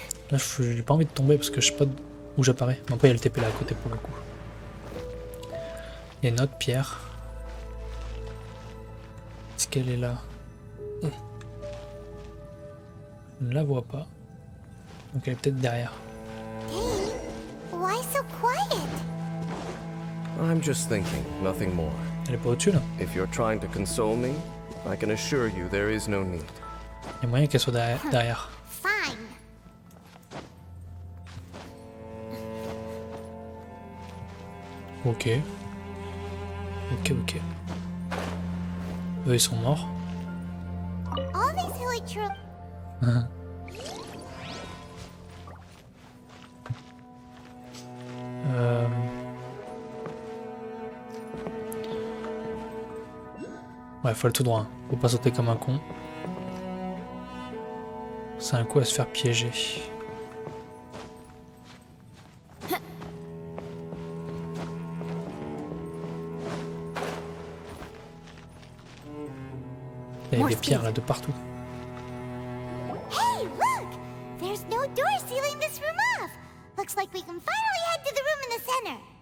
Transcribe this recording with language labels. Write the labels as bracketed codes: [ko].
[fr] Là, j'ai pas envie de tomber parce que je sais pas où j'apparais. Mais après, il y a le TP là à côté pour le coup. Il y a une autre pierre. Est-ce qu'elle est là? Je ne la vois pas. Donc elle est peut-être derrière. [en] Dane, why so quiet? I'm just thinking, nothing more. [fr] Elle est pas au-dessus là? [en] If you're trying to console me, I can assure you there is no need. [fr] Il y a moyen qu'elle soit derrière. [en] Fine. [fr] Ok. Ok, ok. Eux ils sont morts. [en] All these hilly trails. [fr] Ouais, faut aller tout droit. Hein. Faut pas sauter comme un con. C'est un coup à se faire piéger. Il y a des pierres là de partout. [en] Hey, look! There's no door sealing this room off. Looks like we can finally head to the room in the center.